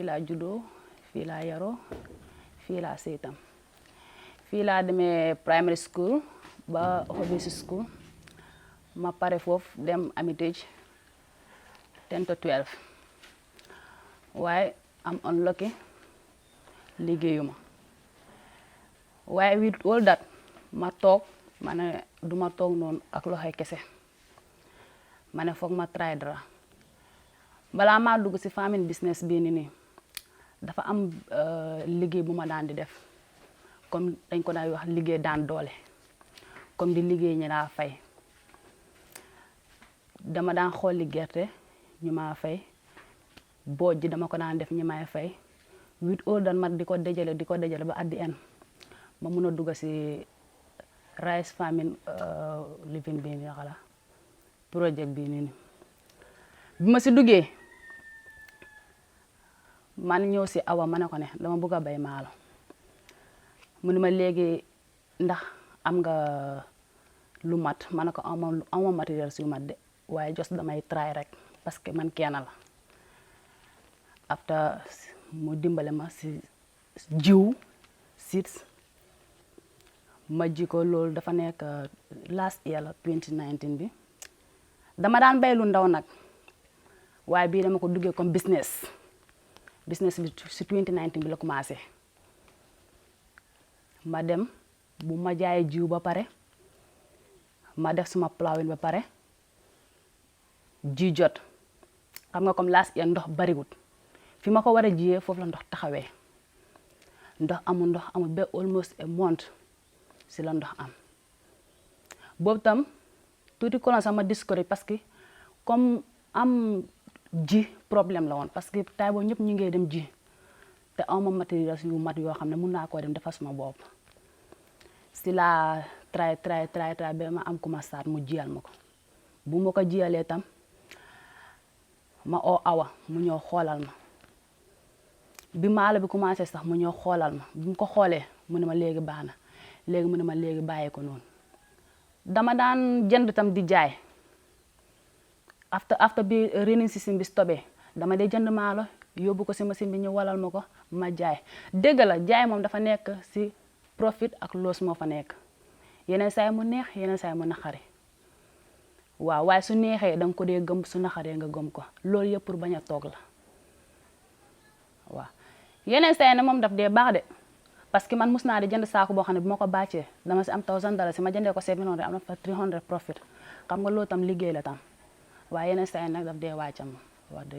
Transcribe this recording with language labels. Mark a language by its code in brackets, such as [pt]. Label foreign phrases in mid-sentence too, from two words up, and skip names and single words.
[wo] laa juddoo fii laa yaroo fii laa seetam fii laa demee [en] primary school [wo] ba hobby school ma pare foofu dem Amitage 10 to 12 waaye am unlucky liggéeyuma waaye [en] with all that [wo] ma toog ma ne du ma toog noonu ak loxoy kese ma ne foog ma try dara balaa maa dugg ci [en] family business [wo] bii nii dafa am liggéey bu ma daan di def comme dañ ko daan wax liggéey daan doole comme di liggéey ñi laa fay dama daan xooli gerte ñu ma fay booj ji dama ko daan def ñi may fay [en] with all that [wo] ma di ko dajale ba [en] at the end [wo] ma mun a dugg ci [en] rice farming living [wo] bi nii xala projet bi nii bi ma ci duggee man ñëw ci awa ma ne ko ne dama bëgg a bay maalo mu ne ma léegi ndax am nga lu mat ma ne ko ama matériel si lu mat de waaye just damay try rek [fr] parce que [wo] man kenn la after mu dimbale ma ci jiw seeds ma ji ko loolu dafa nekk [en] last year [wo] la 2019 bi dama daan bay lu ndaw nag waaye bii dama ko duggee comme business bi ci 2019 bi la commencé ma dem bu ma jaay jiw ba pare ma def suma plowing ba pare ji jot xam nga comme [en] last year [wo] ndox bariwut fi ma ko war a jiyee foofu la ndox taxawee ndox amul ba [en] almost a month [wo] si la ndox am boobu tam tuuti konoon sama discourage [fr] parce que [wo] comme am ji problème la woon [fr] parce que [wo] tay boobu ñëpp ñu ngi dem ji te awma matériel yu mat yoo xam ne mun naa koo dem defar suma bopp si la try ba ma am ku ma saat mu jiyal ma ko bu ma ko jiyalee tam ma oo awa mu ñëw xoolal ma bi maalo bi commencé sax mu ñëw xoolal ma bu mu ko xoolee mu ne ma léegi baax na léegi mu ne ma léegi bàyyi ko noonu dama daan jënd tam di jaay after bi [en] raining season [wo] bi stopé dama dee jënd maalo yóbbu ko si machine bi ñu walal ma ko ma jaay dëgg la jaay moom dafa nekk si profit ak loss moo fa nekk yeneen saay mu neex yeneen saay mu naqari waaw waaye su neexee danga ko dee gëm su naqaree nga gëm ko loolu yëpp pour bañ a toog la waaw yeneen saay ne moom daf dee baax de [fr] parce que [wo] man mus naa di jënd saako boo xam ne bu ma ko bàccee dama si am $1000 si ma jëndee ko 700 am na fa 300 profit xam nga loolu tam liggéey la tam waaye yeneen saa yi nag daf dee wàccam wax dëgg.